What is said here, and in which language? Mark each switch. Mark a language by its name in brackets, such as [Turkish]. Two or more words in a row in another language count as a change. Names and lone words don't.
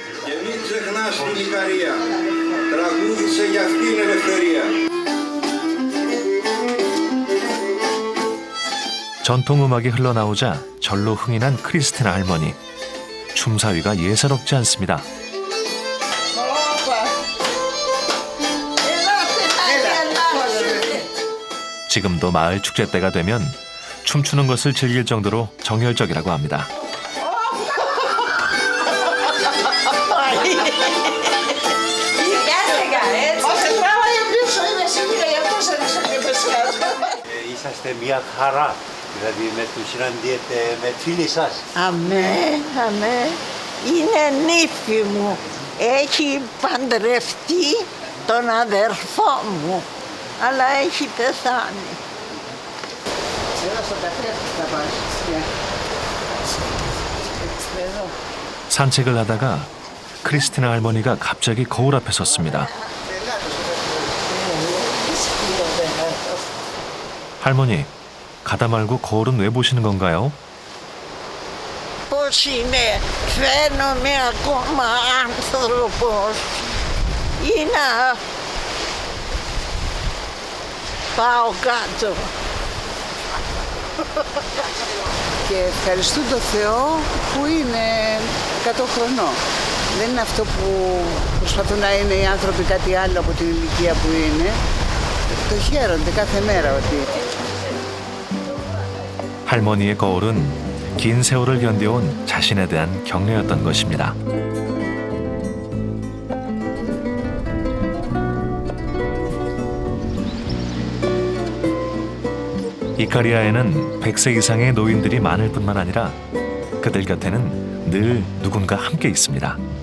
[Korean] 전통 음악이 흘러나오자 절로 흥이 난 크리스티나 할머니. 춤사위가 예사롭지 않습니다. 지금도 마을 축제 때가 되면 춤추는 것을 즐길 정도로 정열적이라고 합니다. [Greek] Είσαστε μια χαρά, δηλαδή με τους συναντιέτε με φίλοι σας. Αμέ, αμέ. Είναι νύφη μου. Έχει παντρευτεί τον αδερφό μου, αλλά έχει πεθάνει. Εδώ στο καφέ θα πας. Εδώ. [Korean] 산책을 하다가 크리스티나 할머니가 갑자기 거울 앞에 섰습니다. 할머니, 가다 말고 거울은 왜 보시는 건가요? [Greek] Πώς είναι, φαίνομαι ακόμα άνθρωπος ή να πάω κάτω. Και ευχαριστούν τον Θεό που είναι 100 χρονών. Δεν είναι αυτό που προσπαθούν να είναι οι άνθρωποι κάτι άλλο από την ηλικία που είναι. Το χαίρονται κάθε μέρα ότι... [Korean] 할머니의 거울은 긴 세월을 견뎌온 자신에 대한 격려였던 것입니다. 이카리아에는 100세 이상의 노인들이 많을 뿐만 아니라 그들 곁에는 늘 누군가 함께 있습니다.